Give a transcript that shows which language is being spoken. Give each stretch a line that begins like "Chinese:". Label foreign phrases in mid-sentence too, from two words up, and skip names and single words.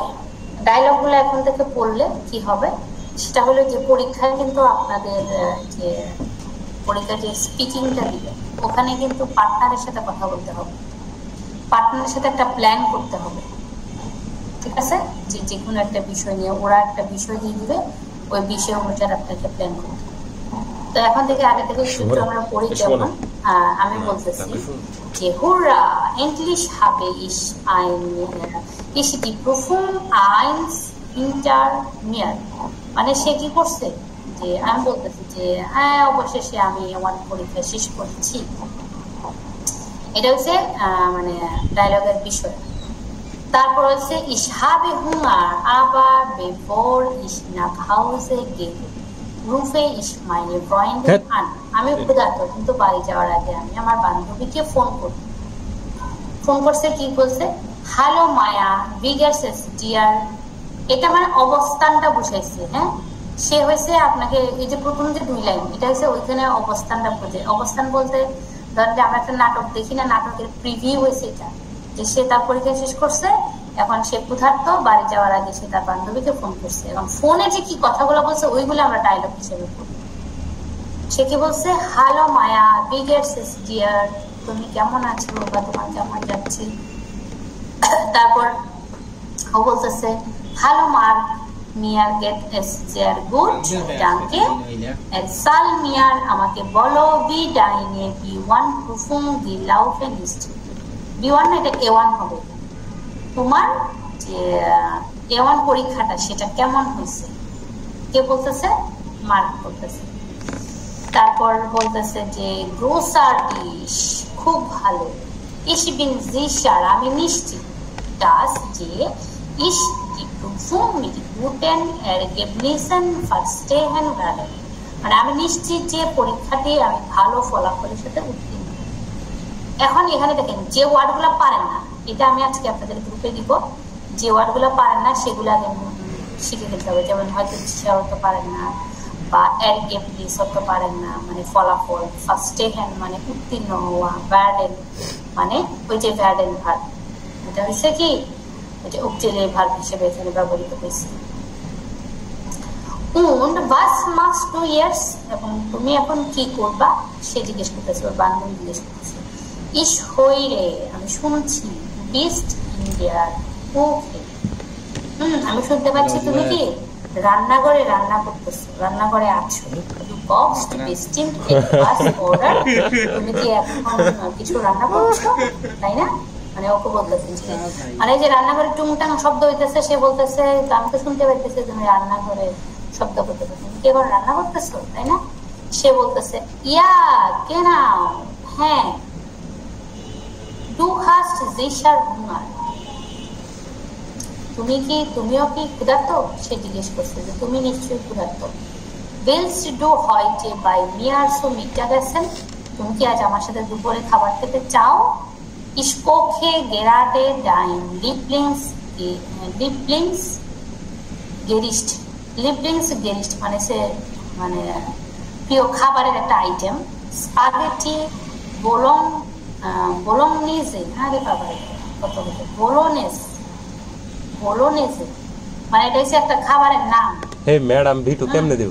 Bangla: ডায়লগ গুলো এখন থেকে পড়লে কি হবে সেটা হলো যে পরীক্ষায় কিন্তু আপনাদের যে পরীক্ষায় যে স্পিকিংটা দিবে ওখানে কিন্তু পার্টনারের সাথে কথা বলতে হবে, পার্টনারের সাথে একটা প্ল্যান করতে হবে। ঠিক আছে, যে কোনো একটা বিষয় নিয়ে ওরা একটা বিষয় দিয়ে দিবে, ওই বিষয় অনুযায়ী আপনাকে প্ল্যান করতে হবে। তো এখন থেকে আগে থেকে সূত্র আমরা পড়ি। যেমন আমি বলতেছি যে হুররা
German: endlich habe ich die Prüfung 1 hinter mir,
Bangla: মানে সে কি করছে যে আমি বলতেছি যে হ্যাঁ অবশেষে আমি আমার পরীক্ষা শেষ করেছি। এটা হচ্ছে মানে ডায়লগের বিষয়। তারপর হচ্ছে
German: ich habe Hunger, aber bevor ich nach Hause gehe rufe ich meine Freundin an.
Bangla: আমি ক্ষুধার্ত, কিন্তু বাড়ি যাওয়ার আগে আমি আমার বান্ধবীকে ফোন করছে। কি বলছে? হ্যালো মায়া,
German: wie geht's dir?
Bangla: এটা মানে অবস্থানটা বুঝাইছে। হ্যাঁ, সে হয়েছে আপনাকে এই যে প্রথম যে 2 লাইন, এটা হচ্ছে ওইখানে অবস্থানটা বোঝে। অবস্থান বলতে ধরেন যে আমরা একটা নাটক দেখি না, নাটকের প্রিভিউ হয়েছে এটা, যে সে তার পরীক্ষা শেষ করছে, এখন সে ক্ষুধার্ত, বাড়ি যাওয়ার আগে সে তার বান্ধবীকে ফোন করছে। এবং ফোনে যে কি কথাগুলো বলছে ওইগুলো আমরা ডায়লগ হিসেবে পড়ি। সে কি বলছে? হ্যালো মায়া,
German: wie geht's dir?
Bangla: তুমি কেমন আছো বা তোমার কেমন যাচ্ছে? তারপর ও বলতেছে হ্যালো মার্ক,
German: mir geht es sehr gut, danke. Soll mir
Bangla: আমাকে বলো
German: wie deine B1 Prüfung gelaufen ist.
Bangla: B1 না, এটা A1 হবে। তোমার যে A1 পরীক্ষাটা সেটা কেমন হয়েছে? কে বলতেছে? মার্ক বলতেছে। তারপর বলতেছে যে großartig, খুব ভালো।
German: ich bin sicher,
Bangla: আমি নিশ্চিত,
German: dass যে ich die Prüfung mit guten Ergebnissen verstehen werde,
Bangla: মানে আমি নিশ্চিত যে পরীক্ষাটি আমি ভালো ফলাফলের সাথে উত্তীর্ণ। এখন এখানে দেখেন যে ওয়ার্ডগুলো পারেন না, এটা আমি আজকে আপনাদের গ্রুপে দিব, যে ওয়ার্ডগুলো পারেন না সেগুলো আগে শিখে নিতে হবে। যেমন হয়তো শিক্ষা হতে পারেন না, বা এরগেবনিস হতে পারেন না মানে ফলাফল, ফার্স্টেহ্যান্ড মানে উত্তীর্ণ হওয়া, ভ্যার্ডেন মানে ওই যে ভ্যার্ডেন ভার্ব, এটা হচ্ছে কি ওই যে অক্সিলিয়ারি ভার্ব হিসেবে এখানে ব্যবহৃত হয়েছে।
German: und was machst du jetzt?
Bangla: এবং তুমি এখন কি করবা সে জিজ্ঞেস করতেছে, ওর বান্ধবী জিজ্ঞেস করতেছে।
German: ich höre,
Bangla: আমি শুনছি,
German: bist in der Küche,
Bangla: আমি শুনতে পাচ্ছি তুমি কি রান্নাঘরে রান্না করতেছো, রান্নাঘরে আছো।
German: du kochst bestimmt etwas, oder?
Bangla: তুমি কি এখন কিছু রান্না করছো, তাই না? মানে ওকে বলতেছে মানে যে রান্নাঘরে টুংটাং শব্দ হইতেছে, সে বলতেছে আমি তো শুনতে পাইতেছি তুমি রান্নাঘরে শব্দ করতেছো, তুমি কি এখন রান্না করতেছো, তাই না? সে বলতেছে ইয়া genau, হ্যাঁ।
German: du hast sicher Hunger,
Bangla: তুমিও কি ক্ষুধার্ত? সে জিজ্ঞেস করছে যে তুমি নিশ্চয়ই ক্ষুধার্ত।
German: willst du heute bei mir zum Mittagessen?
Bangla: তুমি কি আজ আমার সাথে দুপুরে খাবার খেতে চাও?
German: ich koche gerade dein Lieblingsgericht,
Bangla: মানে সে মানে প্রিয় খাবারের একটা আইটেম, স্পাগেটি বোলোগনেজে। আরে বাবা, কত কত বোলোগনেজে, মানে এটা হচ্ছে একটা খাবারের নাম। হে ম্যাডাম ভিটু কেমনে দেব?